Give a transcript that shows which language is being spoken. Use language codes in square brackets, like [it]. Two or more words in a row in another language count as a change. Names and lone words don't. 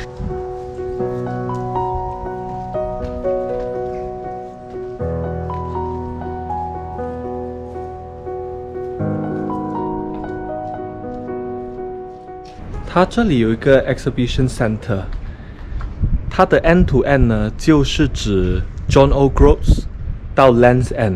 [zh] 它这里有一个 [en] exhibition center， [zh] 它的 [en] end to end [zh] 呢，就是指 Jono Grot 到 Lands End。